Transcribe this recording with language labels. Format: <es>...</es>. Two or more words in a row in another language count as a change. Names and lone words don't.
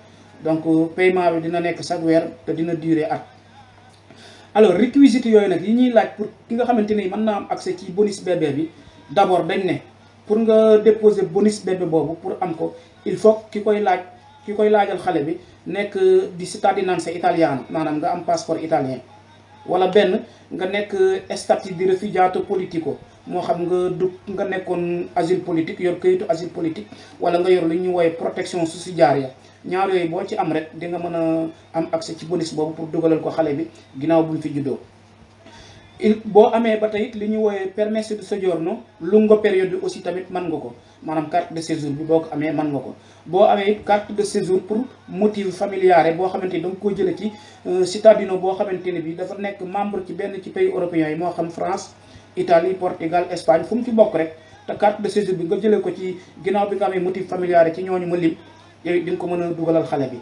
<wo>donc paiement bi dina nekk chaque weer te dina durer at. alors réquisites yooyu nag yi ñuy laaj pour ki nga xamante ni mën naa am accès ci</wo> <fr>bonus bébé</fr> <wo>bi d'abord dañ ne pour nga déposer</wo> <fr>bonus bébé</fr> <wo>boobu pour am ko</wo> <fr>il faut</fr> <wo>ki koy laajal xale bi nekk di</wo> <it>cittadinanza italiana</it> <wo>maanaam nga am</wo> <fr>passeport italien</fr> <wo>wala benn nga nekk statut</wo> <it>di rifugiato politico</it> <wo>moo xam nga nekkoon</wo> <fr>asile politique</fr> <wo>yor këyitu</wo> <fr>asile politique</fr> <wo>wala nga yor lu ñuy woowe protection sussidiaria ñaar yooyu boo ci am rek di nga mën a am accès ci bonus boobu pour dugalal ko xale bi ginnaaw bu mu fi juddoo. boo amee ba tey li ñuy woowe</wo> <it>permesso di soggiorno lungo</it> <wo>période bi aussi tamit mën nga ko maanaam</wo> <fr>carte de séjour</fr> <wo>bi boo ko amee mën nga ko. boo amee</wo> <fr>carte de séjour</fr> <wo>pour motif familiare boo xamante ni da nga ko jëlee ci cittadino boo xamante ne bi dafa nekk membre ci benn ci</wo> <fr>pays européens</fr> <wo>yi moo xam France Italie Portugal Espagne fu mu ci bokk rek te</wo> <fr>carte de séjour</fr> <wo>bi nga jëlee ko ci ginnaaw bi nga amee motif familiare ci ñooñu ma lim yooyu di nga ko mën a dugalal xale bi.</wo>